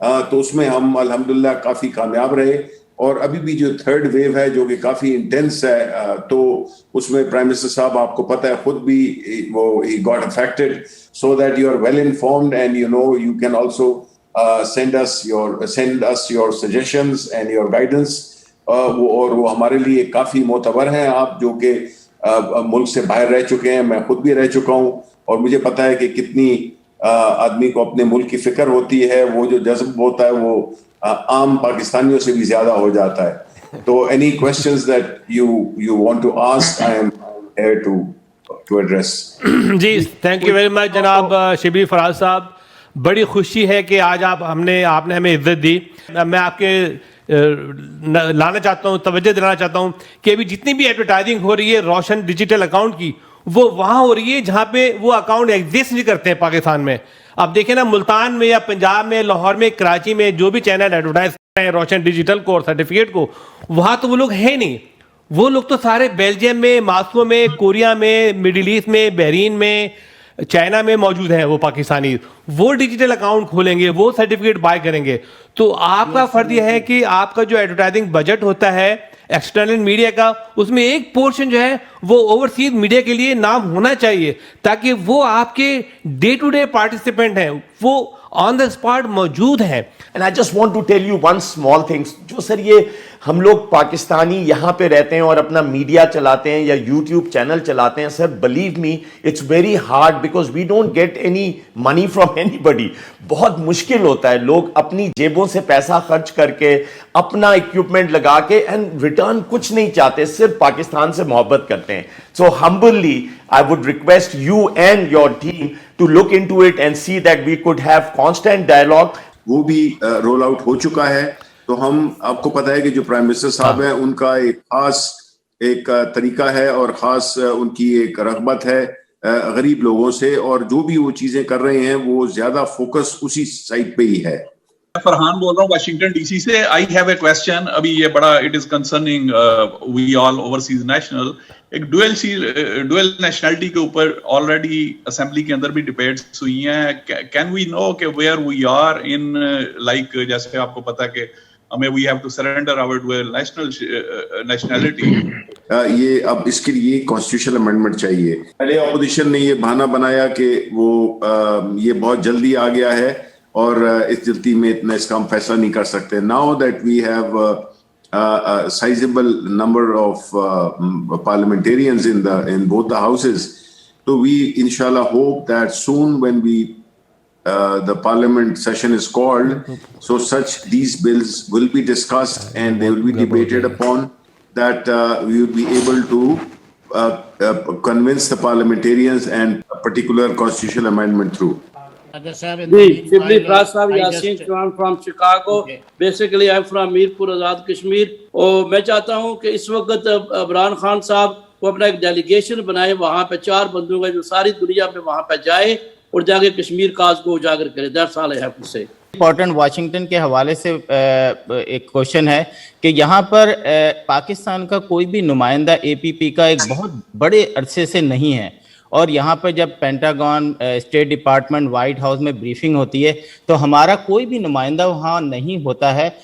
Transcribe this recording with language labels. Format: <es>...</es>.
<ur>تو اس میں ہم الحمدللہ کافی کامیاب رہے. اور ابھی بھی جو 3rd ویو ہے جو کہ کافی انٹینس ہے, تو اس میں پرائم منسٹر صاحب آپ کو پتہ ہے خود بھی وہ</ur> <en>he got affected, so that you are well informed and you know you can also send us your suggestions and your guidance.</en> <ur>اور وہ ہمارے لیے کافی معتبر ہیں آپ, جو کہ ملک سے باہر رہ چکے ہیں, میں خود بھی رہ چکا ہوں, اور مجھے پتا ہے کہ کتنی آدمی کو اپنے ملک کی فکر ہوتی ہے, وہ جو جذب ہوتا ہے وہ عام پاکستانیوں سے بھی زیادہ ہو جاتا ہے.</ur> <en>تو any questions that you want to ask, I am here to address.</en> <ur>جی thank you very much جناب شبلی فراز صاحب, بڑی خوشی ہے کہ آج آپ نے ہمیں عزت دی. میں آپ کے لانا چاہتا ہوں, توجہ دلانا چاہتا ہوں کہ ابھی جتنی بھی ایڈورٹائزنگ ہو رہی ہے روشن ڈیجیٹل اکاؤنٹ کی, وہ وہاں ہو رہی ہے جہاں پہ وہ اکاؤنٹ ایگزسٹ نہیں کرتے ہیں پاکستان میں. اب دیکھیں نا, ملتان میں یا پنجاب میں, لاہور میں, کراچی میں جو بھی چینل ایڈورٹائز کر رہے ہیں روشن ڈیجیٹل کو اور سرٹیفکیٹ کو, وہاں تو وہ لوگ ہیں نہیں. وہ لوگ تو سارے بیلجیم میں, ماسکو میں, کوریا میں, مڈل ایسٹ میں, بحرین میں, چائنا میں موجود ہیں وہ پاکستانی. وہ ڈیجیٹل اکاؤنٹ کھولیں گے, وہ سرٹیفکیٹ بائی کریں گے. تو آپ کا فرض یہ ہے کہ آپ کا جو ایڈورٹائزنگ بجٹ ہوتا ہے ایکسٹرنل میڈیا کا, اس میں ایک پورشن جو ہے وہ اوورسیز میڈیا کے لیے نام ہونا چاہیے, تاکہ وہ آپ کے ڈے ٹو ڈے پارٹیسپینٹ ہیں, وہ آن دا اسپاٹ موجود ہیں.</ur> <en>And I just want to tell you one small thing.</en> <ur>جو سر یہ ہم لوگ پاکستانی یہاں پہ رہتے ہیں اور اپنا میڈیا چلاتے ہیں یا یوٹیوب چینل چلاتے ہیں, سر</ur> <en>believe me it's very hard because we don't get any money from anybody.</en> <ur>بہت مشکل ہوتا ہے, لوگ اپنی جیبوں سے پیسہ خرچ کر کے اپنا اکوپمنٹ لگا کے اینڈ ریٹرن کچھ نہیں چاہتے, صرف پاکستان سے محبت کرتے ہیں.</ur> <en>So humbly I would request you and your team to look into it and see that we could have constant dialogue.</en> <ur>وہ بھی رول آؤٹ ہو چکا ہے. تو ہم, آپ کو پتہ ہے کہ جو پرائم منسٹر صاحب ہیں ان کا ایک خاص ایک طریقہ ہے اور خاص ان کی ایک رغبت ہے غریب لوگوں سے, اور جو بھی وہ چیزیں کر رہے ہیں وہ زیادہ فوکس اسی سائٹ پہ ہی ہے. فرحان بول رہا ہوں واشنگٹن ڈی سی سے.</ur> <en>I have a question.</en> <ur>ابھی یہ بڑا</ur> <en>It is concerning we all overseas national.</en> <ur>ایک ڈویل نیشنلٹی کے اوپر آلریڈی اسمبلی کے اندر بھی ڈبیٹس ہوئی ہیں.</ur> <en>can we know کہ where we are in like,</en> <ur>جیسے آپ کو پتا کہ ہمیں</ur> <en>We have to surrender our dual nationality.</en> <ur>یہ اب اس کے لیے کانسٹیٹیوشنل امینڈمنٹ چاہیے. پہلے اپوزیشن نے یہ بہانہ بنایا کہ وہ یہ بہت جلدی آ گیا ہے اور اس جلدی میں اتنا اس کا ہم فیصلہ نہیں کر سکتے.</ur> <en>Now that we have a sizable number of parliamentarians in both the houses, so we inshallah hope that soon when the parliament session is called, so these bills will be discussed and they will be debated upon, that we will be able to convince the parliamentarians and a particular constitutional amendment through. Shibli Fraz Sahab, Yasin Chauhan from Chicago. Basically, I'm from Mirpur, Azad Kashmir.</en> <ur>اور میں چاہتا ہوں کہ اس وقت عمران خان صاحب وہ اپنا ایک ڈیلیگیشن بنائے, وہاں پہ 4 بندوں کا جو ساری دنیا میں وہاں پہ جائے اور جا کے کشمیر کاز کو اجاگر کرے.</ur> <en>That's all I have to say.</en> <ur>Important Washington کے حوالے سے ایک کوشچن ہے کہ یہاں پر پاکستان کا کوئی بھی نمائندہ اے پی پی کا ایک بہت بڑے عرصے سے نہیں ہے, اور یہاں پہ جب Pentagon, state department, white house میں بریفنگ ہوتی ہے تو ہمارا کوئی بھی نمائندہ وہاں نہیں ہوتا ہے.</ur>